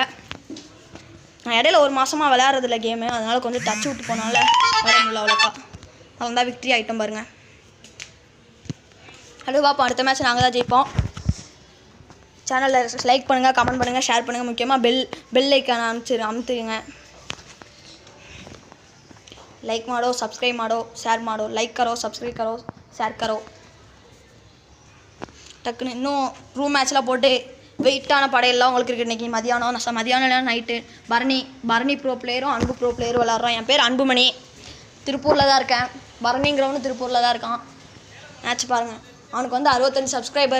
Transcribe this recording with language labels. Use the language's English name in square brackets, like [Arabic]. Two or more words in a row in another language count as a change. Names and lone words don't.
[Tamil] நான் இடையில ஒரு மாதமாக விளையாடுறதில்ல கேமு, அதனால் கொஞ்சம் டச் விட்டு போனால விளையாட முடியல அவ்வளோக்கா. அவன் தான் விக்ட்ரி ஐட்டம் பாருங்கள். அடுத்து பார்ப்போம், அடுத்த மேட்ச் நாங்கள் தான் ஜெயிப்போம். சேனலில் லைக் பண்ணுங்கள், கமெண்ட் பண்ணுங்கள், ஷேர் பண்ணுங்கள். முக்கியமாக [English] bell iconஅ [Tamil] அமுத்துங்க. [Hindi] लाइक मारो, सब्सक्राइब मारो, शेयर मारो, लाइक करो, सब्सक्राइब करो, शेयर करो. [Tamil] டக்குன்னு இன்னும் ரூம் மேட்ச்லாம் போட்டு வெயிட்டான படையெல்லாம் உங்களுக்கு இருக்குது. இன்றைக்கி மதியானம் நைட்டு பரணி [English] pro playerரும் [Tamil] அன்பு [English] pro playerரும் [Tamil] விளாட்றோம். என் பேர் அன்புமணி, திருப்பூரில் தான் இருக்கேன். பரணிங்கிறவனு திருப்பூரில் தான் இருக்கான். மேட்ச் பாருங்கள். அவனுக்கு வந்து 65 சப்ஸ்கிரைபர்.